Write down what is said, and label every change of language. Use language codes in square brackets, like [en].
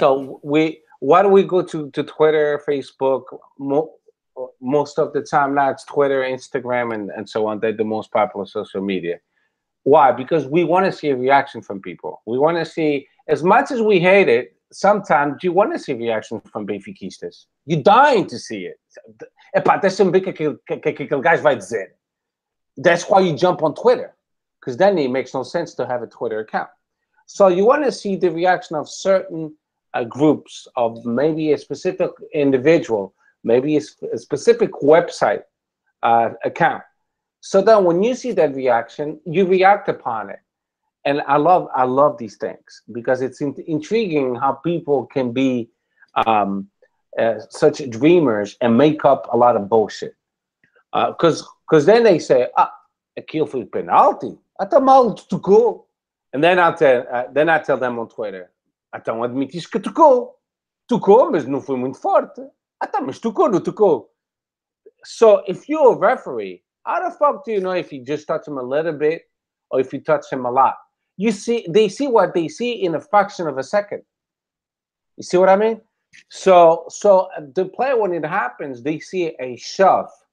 [en] So why do we go to Twitter, Facebook? Most of the time now it's Twitter, Instagram, and so on. They're the most popular social media. Why? Because we want to see a reaction from people. We want to see, as much as we hate it, sometimes you want to see reaction from benfiquistas. You're dying to see it. [pt] Epá, deixa-me ver que aquele gajo vai dizer. [en] That's why you jump on Twitter, because then it makes no sense to have a Twitter account. So you want to see the reaction of certain groups, of maybe a specific individual, maybe a specific website account. So then when you see that reaction, you react upon it. And I love these things because it's intriguing how people can be such dreamers and make up a lot of bullshit. Because then they say, [pt] aquilo foi penalty. Até mal tocou. [en] And then I tell them on Twitter, [pt] então admitis que tocou. Tocou, mas não foi muito forte. Até mas tocou, não tocou. [en] So if you're a referee, how the fuck do you know if you just touch him a little bit or if you touch him a lot? They see what they see in a fraction of a second. You see what I mean? So the player, when it happens, they see a shove.